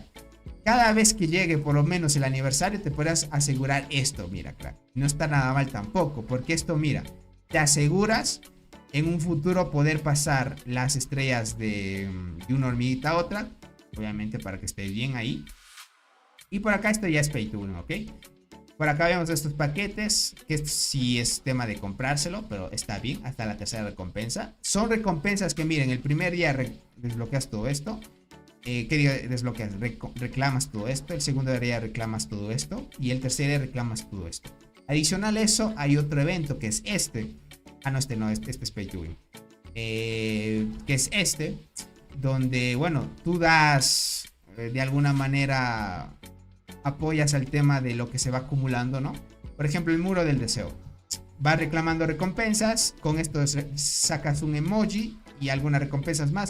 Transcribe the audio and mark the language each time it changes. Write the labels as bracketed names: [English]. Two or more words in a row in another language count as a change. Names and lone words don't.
[Spanish] Cada vez que llegue por lo menos el aniversario, te podrás asegurar esto, mira, crack. No está nada mal tampoco, porque esto, mira, te aseguras en un futuro poder pasar las estrellas de una hormiguita a otra. Obviamente para que esté bien ahí. Y por acá esto ya es [English] pay to win, [Spanish] ¿ok? Por acá vemos estos paquetes, que esto sí es tema de comprárselo, pero está bien, hasta la tercera recompensa. Son recompensas que, miren, el primer día desbloqueas todo esto. ¿Qué día desbloqueas? Reclamas todo esto. El segundo día reclamas todo esto. Y el tercer día reclamas todo esto. Adicional a eso, hay otro evento que es este. Ah, no, este es [English] pay to win. [Spanish] Que es este, donde, bueno, tú das, de alguna manera, apoyas al tema de lo que se va acumulando, ¿no? Por ejemplo, el muro del deseo. Vas reclamando recompensas. Con esto sacas un emoji y algunas recompensas más.